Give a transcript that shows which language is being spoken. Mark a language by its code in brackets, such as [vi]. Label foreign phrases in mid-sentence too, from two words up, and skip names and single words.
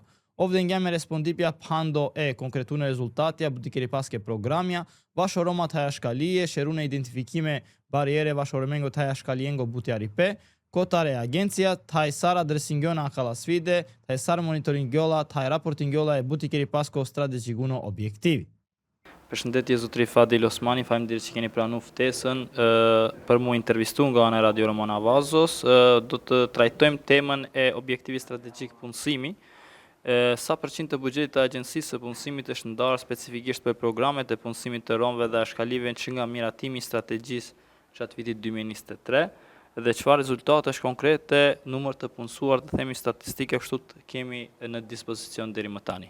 [rom] Ovdje ngeme respondipja pando e konkretune rezultatja butikeri paske programja, vasho Roma taj shkalije, sherune identifikime bariere vasho Romengo taj shkaliengo butjari pe, kotare agencija, taj sara dresingjona akala sfide, taj sara monitoringjola, taj raportingjola e butikeri pasko strategikuno objektivi. [sq] Përshëndetje zotri Fadil Osmani, faleminderit që keni pranuar ftesën për mu intervistu nga ana Radio Romano Avazos. Do të trajtojmë temën e objektivit strategjik punësimi. Sa përqind të buxhetit të agjencisë së punësimit është ndarë specifikisht për programet e punësimit të romëve dhe shkalive që nga miratimi i strategjisë gjatë vitit 2023 dhe çfarë rezultatesh konkrete, numër të punësuar, të themi statistike kështu kemi në dispozicion deri më tani.